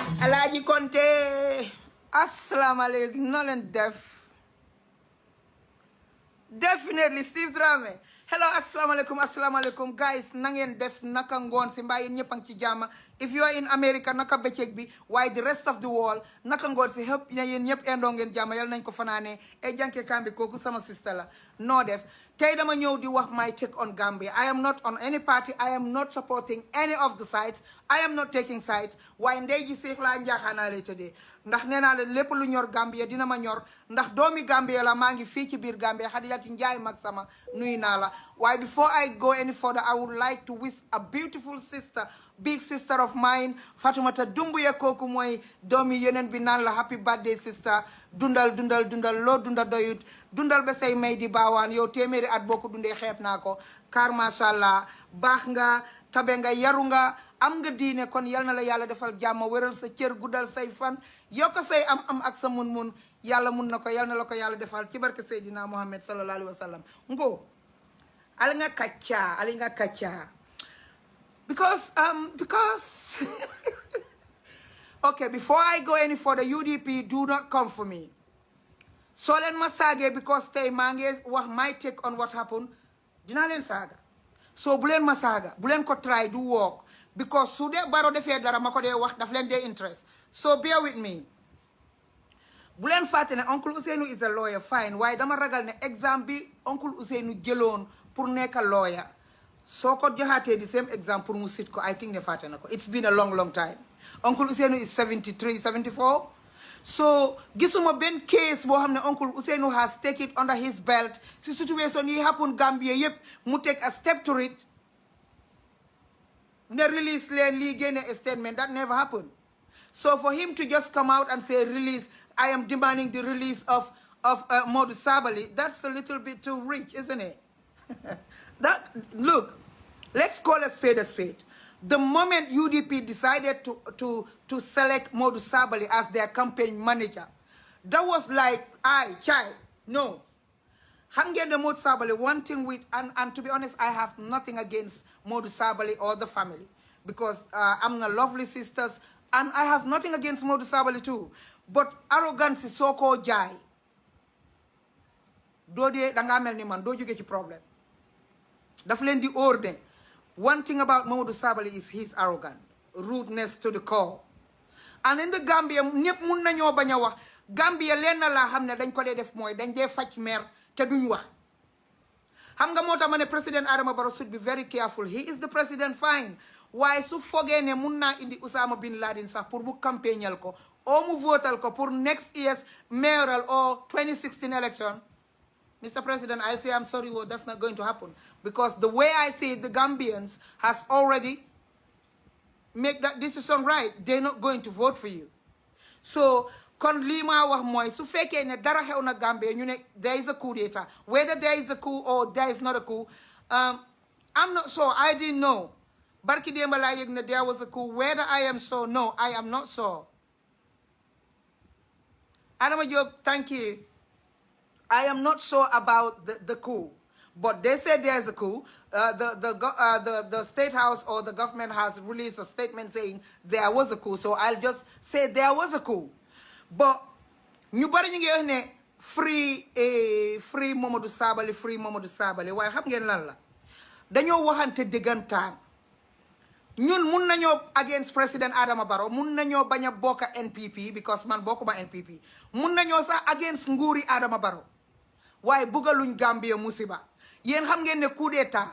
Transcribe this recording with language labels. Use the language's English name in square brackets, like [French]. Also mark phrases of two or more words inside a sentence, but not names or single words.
[Wolof] Alhaji Konte [Arabic] assalamu alaikum [Wolof] no leen def definitely Steve Drame hello [Arabic] assalamu alaikum [Wolof] guys na ngeen def naka ngoon si mbaa yéen ñëpp a ngi ci jàmm [English] if you are in America [Wolof] naka bëccëg bi waaye [English] the rest of the world [Wolof] naka ngoon si xëpp na yéen ñëpp indoo ngeen jàmm yal nañ ko fanaane e jànke kambi kooku sama sister la noo def tey dama ñëw di wax [English] my take on Gambia I am not on any party I am not supporting any of the sides I am not taking sides [Wolof] waaye ndey ji seex laa njaaxaanaale tëddee ndax nee naa leen lépp lu ñor Gambia dina ma ñor ndax doomi Gambia la maa ngi fii ci biir Gambia Xadijatu Njaay mag sama nuyu naa la waaye [English] before I go any further I would like to wish a beautiful sister big sister of mine Fatumata Dumbuya [Wolof] kooku mooy doomi yeneen bi naan la [English] happy birthday [Wolof] sister dundal loo dunda doyut dundal ba say may di baawaan yow téeméeri at boo ko dundee xeeb naa ko car [Arabic] macha allah [Wolof] baax nga tabe nga yaru nga am nga diine kon yal na la yàlla defal jàmm wéral sa cër guddal say fan yokk say am ak sa mun yàlla mun na ko yal na la ko yàlla defal ci barke Seydina Muhammad [Arabic] sallallahu alayhi wa sallam [Wolof] ngo ali nga kacca because [English] okay before I go any further UDP do not come for me [Wolof] soo leen ma saagee because tey maa ngi wax [English] my take on what happened [Wolof] dinaa leen saaga so bu leen ma saaga bu leen ko try du work because su dee Barrow defee dara ma ko dee wax daf leen dee interest [English] so bear with me [Wolof] bu leen fàtte ne [English] Uncle Ousainou is a lawyer fine [Wolof] waaye dama ragal ne exam bi Uncle Ousainou jëloon pour nekk [English] a lawyer [Wolof] soo ko joxaatee di [English] same exam [Wolof] pour mu sit ko [English] I think [Wolof] ne fàtte na ko [English] it's been a long time Uncle Ousainou is 73 74 so [Wolof] gisuma benn case boo xam ne Uncle Ousainou [English] has take it under his belt [Wolof] si situation yi happen Gambia yëpp mu [English] take a step to it ne release [Wolof] leen lii génne [English] a statement that never happened so for him to just come out and say release I am demanding the release of Modou Sabally that's a little bit too rich isn't it look let's call a spade the moment UDP decided to select Modou Sabally as their campaign manager that was like [Wolof] no xam ngeen ne [English] Modou Sabally one thing with and to be honest I have nothing against Modou Sabally or the family because I'm na lovely sisters and I have nothing against Modou Sabally too but arrogance is [Wolof] soo ko jaay doo dee dangaa mel ni man doo jóge ci problème daf leen di ordre [English] one thing about Modou Sabally is he's arrogant rudeness to the core and in the Gambia [Wolof] ñëpp mun nañoo bañ a wax Gambia leen na laa xam ne dañ ko dee def mooy dañ dee faj mer te duñ wax xam nga moo tax ma ne [English] président Adama Barrow should be very careful he is the president fine [Wolof] waaye su fogee ne mun naa indi Osama bin Laden sax pour bu campagnal ko oo mu votal ko pour [English] next year's mayoral or 2016 election Mr. President, I'll say I'm sorry, well, that's not going to happen. Because the way I see it, the Gambians has already make that decision right. They're not going to vote for you. So, [Wolof] kon lii ma wax mooy su fekkee ne dara xew na Gambia ñu ne [English] there is a coup d'etat. Whether there is a coup or there is not a coup, I'm not sure. I didn't know. [Wolof] Barki démb laa yëg ne [English] there was a coup. Whether I am sure, no, I am not sure. Adama Diop, thank you. I am not sure about the coup, but they said there's a coup. The State House or the government has released a statement saying there was a coup. So I'll just say there was a coup. [Wolof] But ñu bari ñu ngi wax ne free Momodou Sabally waaye xam ngeen lan la dañoo waxante dëggantaan ñun mun nañoo against président Adama Barrow mun nañoo bañ a bokk NPP because man bokkuma NPP mun nañoo sax against nguuri Adama Barrow waaye buggaluñ Gambia musiba yéen xam ngeen ne coup d'état